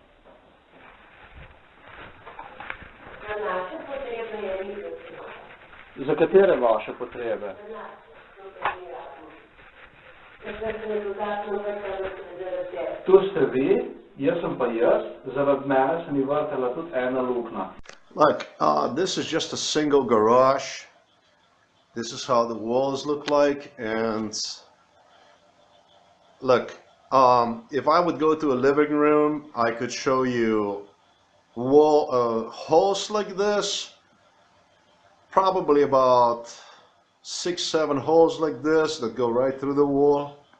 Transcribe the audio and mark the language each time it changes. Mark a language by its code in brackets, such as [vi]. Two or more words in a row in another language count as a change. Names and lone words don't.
[sl] Za naše potrebe je resno. Za katere vaše potrebe? Za naše. Takrat se ne dodatno vrtalo zaradi tebe. Tu ste vi, jaz sem pa jaz, zaradi mene se mi vrtala tudi ena luknja. [en] Look, this is just a single garage. This is how the walls look like, and look, if I would go to a living room, I could show you holes like this, probably about 6-7 holes like this that go right through the wall.